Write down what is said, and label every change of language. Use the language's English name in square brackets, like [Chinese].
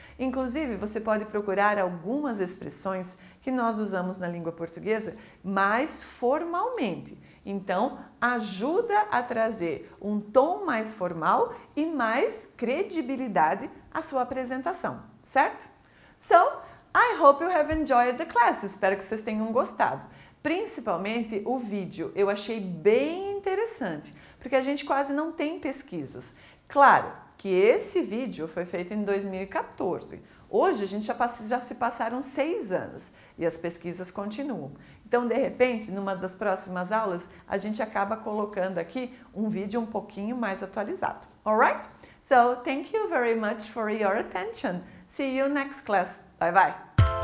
[Portuguese] Inclusive, você pode procurar algumas expressões que nós usamos na língua portuguesa mais formalmente. Então, ajuda a trazer um tom mais formal e mais credibilidade à sua apresentação, certo? [English] So, I hope you have enjoyed the class. [Portuguese] Espero que vocês tenham gostado. Principalmente o vídeo, eu achei bem interessante, porque a gente quase não tem pesquisas. Claro que esse vídeo foi feito em 2014. Hoje a gente já se passaram 6 anos e as pesquisas continuam. Então, de repente, numa das próximas aulas, a gente acaba colocando aqui um vídeo um pouquinho mais atualizado. [English] Alright? So, thank you very much for your attention. See you next class. Bye bye.